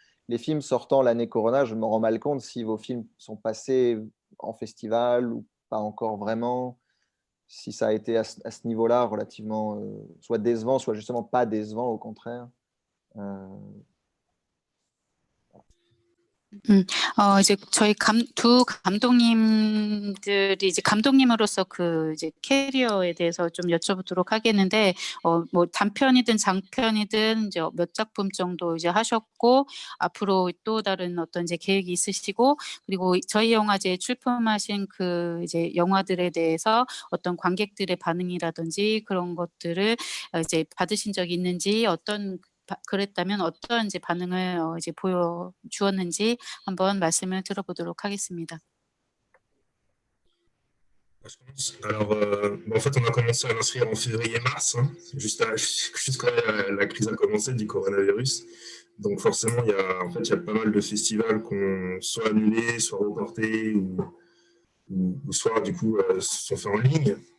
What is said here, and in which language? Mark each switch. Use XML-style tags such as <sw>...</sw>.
<fr>les films sortant l'année Corona, je me rends mal compte si vos films sont passés en festival ou pas encore vraiment, si ça a été à ce niveau-là relativement soit décevant, soit justement pas décevant, au contraire.</fr> <ko>이제 저희 두 감독님들이 이제 감독님으로서 그 이제 캐리어에 대해서 좀 여쭤보도록 하겠는데, 뭐 단편이든 장편이든 이제 몇 작품 정도 이제 하셨고, 앞으로 또 다른 어떤 이제 계획이 있으시고, 그리고 저희 영화제에 출품하신 그 이제 영화들에 대해서 어떤 관객들의 반응이라든지 그런 것들을 이제 받으신 적이 있는지, 그랬다면 어떤 이제 반응을 이제 보여주었는지 한번 말씀을 들어보도록 하겠습니다.</ko> <fr>Alors, en fait, on a commencé à l'inscrire en février-mars, hein, juste quand la crise a commencé du coronavirus. Donc forcément, il y a pas mal de festivals qui ont soit annulé, soit reporté, ou soit du coup sont faits en ligne.</fr>